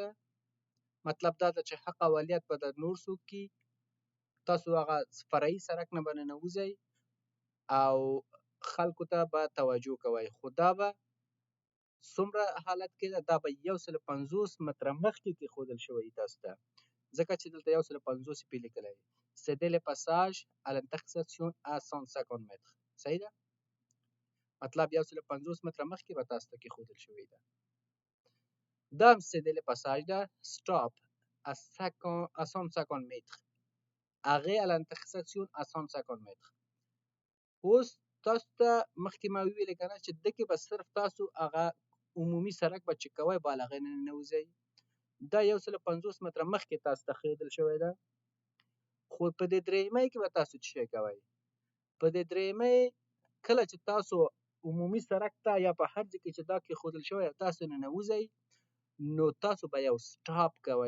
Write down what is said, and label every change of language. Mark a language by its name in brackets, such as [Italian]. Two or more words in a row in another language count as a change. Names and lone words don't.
[Pashto] مطلب دا ده چې حق اولیت به د نور څوک کي، تاسو هغه فرعي سرک نه به ننوځئ او خلکو ته به توجه کوئ. خو دا به څومره حالت کې ده، دا به 150 متره مخکې کېښودل شوی تاسو ته، ځکه چې دلته 150 پې لیکلی دی. [French] سیده le passage à l'intersection à 150 متر. [Pashto] صحیح ده؟ مطلب 150 متره مخکې به تاسو ته کېښودل شوی ده. دا هم [French] cédez le passage [Pashto] ده، [French] stop à 150 [Pashto] متر. [French] arrêt à l'intersection à 150 متر. [Pashto] اوس تاسو ته مخکې ما وویلې که نه چې دکې به صرف تاسو هغه عمومي سرک به چک کوئ، بال هغې نه ننوځئ. دا 150 متره مخکې تاسو ته ښودل شوی ده. خو په دې درېیمۍ کې به تاسو څه شی کوئ؟ په دې درېیمۍ کله چې تاسو عمومي سرک ته یا په هر ځای کې چې دا کېښودل شوی او تاسو ننوځئ، نو تاسو به یو سټاپ کوئ.